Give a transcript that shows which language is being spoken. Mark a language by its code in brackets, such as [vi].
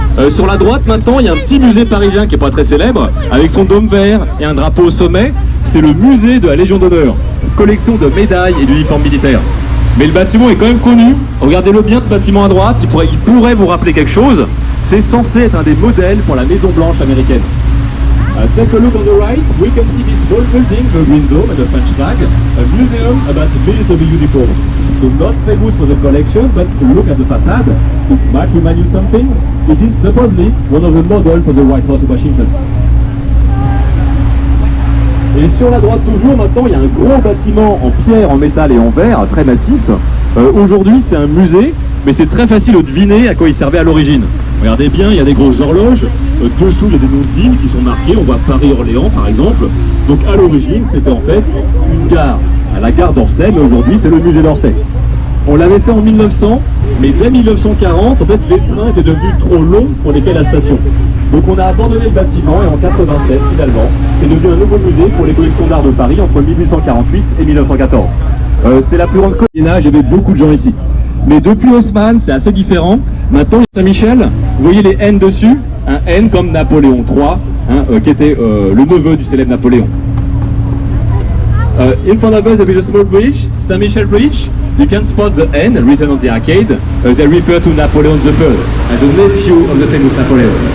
[fr] Sur la droite, maintenant, il y a un petit musée parisien qui n'est pas très célèbre, avec son dôme vert et un drapeau au sommet. C'est le musée de la Légion d'honneur, collection de médailles et d'uniformes militaires. Mais le bâtiment est quand même connu. Regardez-le bien, ce bâtiment à droite, il pourrait vous rappeler quelque chose. C'est censé être un des modèles pour la Maison Blanche américaine. [en] Take a look on the right, we can see this small building, the Green Dome and the French flag, a museum about military uniforms. So not famous for the collection, but look at the facade. It might remind you something. It is supposedly one of the models for the White House of Washington. [fr] Et sur la droite toujours, maintenant, il y a un gros bâtiment en pierre, en métal et en verre, très massif. Aujourd'hui, c'est un musée, mais c'est très facile de deviner à quoi il servait à l'origine. Regardez bien, il y a des grosses horloges. Dessous, il y a des noms de villes qui sont marqués. On voit Paris-Orléans, par exemple. Donc, à l'origine, c'était en fait une gare. À la gare d'Orsay, mais aujourd'hui, c'est le musée d'Orsay. On l'avait fait en 1900, mais dès 1940, en fait, les trains étaient devenus trop longs pour lesquels la station. Donc, on a abandonné le bâtiment et en 87, finalement, c'est devenu un nouveau musée pour les collections d'art de Paris entre 1848 et 1914. C'est la plus grande Moyen-Âge, il y avait beaucoup de gens ici. Mais depuis Haussmann, c'est assez différent. Maintenant, Saint-Michel, vous voyez les N dessus, un N comme Napoléon III, qui était le neveu du célèbre Napoléon. [en] In front of us, there is a small bridge, Saint-Michel Bridge. You can spot the N written on the arcade. They refer to Napoleon III, as the nephew of the famous Napoleon.